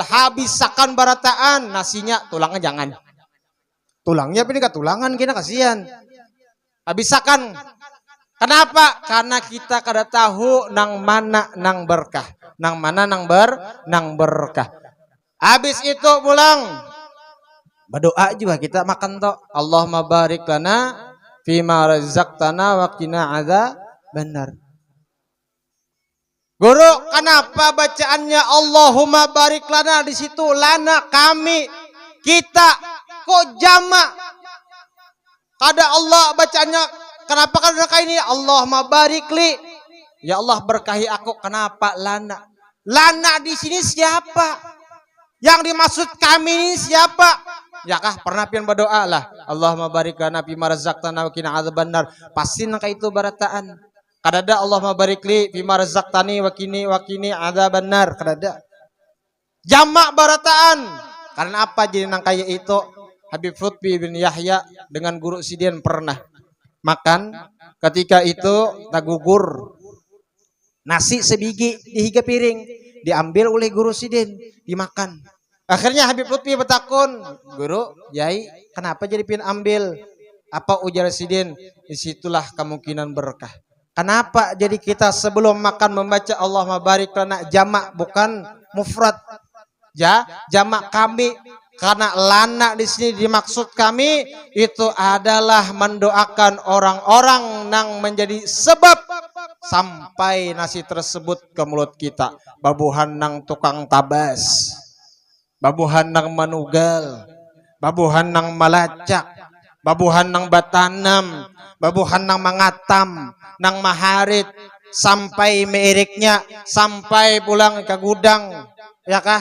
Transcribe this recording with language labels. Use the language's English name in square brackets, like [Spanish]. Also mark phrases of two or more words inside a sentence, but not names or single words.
[Banjar] Habisakan barataan, nasinya tulangnya jangan. Tulangnya tapi enggak tulangan kena kasihan. Habisakan. Kenapa? Karena kita kada tahu nang mana nang berkah. Nang mana nang berkah. Habis itu pulang berdoa juga kita makan toh. [Arabic] اللهم بارك لنا فيما رزقتنا وقنا عذاب النار. [Indonesian] Guru, kenapa bacaannya [Arabic] اللهم بارك لنا [Indonesian] di situ lana kami kita kok jamak? [Banjar] Kada Allah bacaannya kenapa kada kayak ini [Arabic] اللهم بارك لي. [Indonesian] Ya Allah berkahi aku, kenapa lana? Lana di sini siapa? Yang dimaksud kami ini siapa? [Banjar] Ya kah pernah pian berdoa lah. [Arabic] اللهم بارك لنا فيما رزقتنا وقنا عذاب النار. [Banjar] Pasti nang itu barataan. [Arabic] Kadada اللهم بارك لي فيما رزقتني وقني عذاب النار. [Banjar] Kadada. Jamak barataan. Karena apa jadi nang kaya itu? Habib Lutfi bin Yahya dengan guru Sidin pernah makan. Ketika itu tagugur. Nasi sebiji dihiga piring. Diambil oleh guru Sidin, dimakan. Akhirnya Habib Lutfi bertakun, guru, yai, kenapa jadi pin ambil? Apa ujar Sidin? [Indonesian] Disitulah kemungkinan berkah. Kenapa jadi kita sebelum makan membaca [Arabic] اللهم بارك لنا [Indonesian] jamak bukan mufrad? Jamak kami. Karena lana di sini dimaksud kami itu adalah mendoakan orang-orang yang menjadi sebab sampai nasi tersebut ke mulut kita. [Banjar] Babuhan nang tukang tabas, babuhan nang manugal, babuhan nang malacak, babuhan nang batanam, babuhan nang mangatam, nang maharit, sampai meiriknya, sampai pulang ke gudang, ya kah?